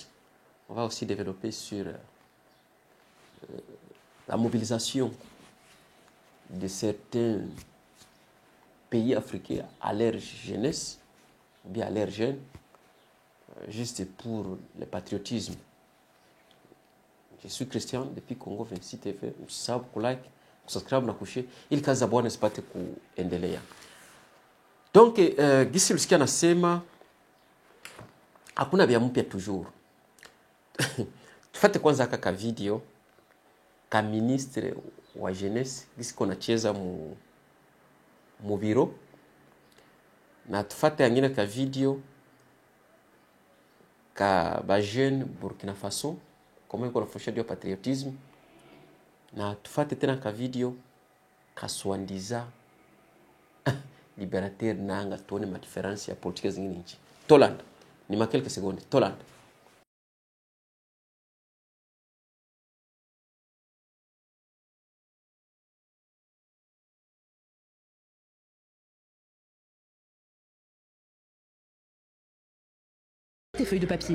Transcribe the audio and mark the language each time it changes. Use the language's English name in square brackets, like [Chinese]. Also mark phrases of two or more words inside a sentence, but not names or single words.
[French] On va aussi développer sur la mobilisation de certains pays africains à leur jeunesse, ou bien à leurs jeunes, juste pour le patriotisme. Je suis Christian depuis Congo 26 TV. [Swahili] Msisahau kulike, kusubscribe na kushare ili kazi za Bwana zipate kuendelea. Donc gisi ulisikia nasema hakuna vya mpya toujours. Tufate kwanza kaka video ka ministre wa jeunesse gisi kona cheza mu biro, na tufate yangine ka video ka ba jeune Burkina Faso comment iko nafundisha ndio patriotisme, na tufate tena ka video kaswandiza liberateur nanga tuone ma difference ya politique zingine nchi. [Lingala] Tolanda ni ma [French] quelques secondes. [Lingala] Tolanda. [French] Tes feuilles de papier.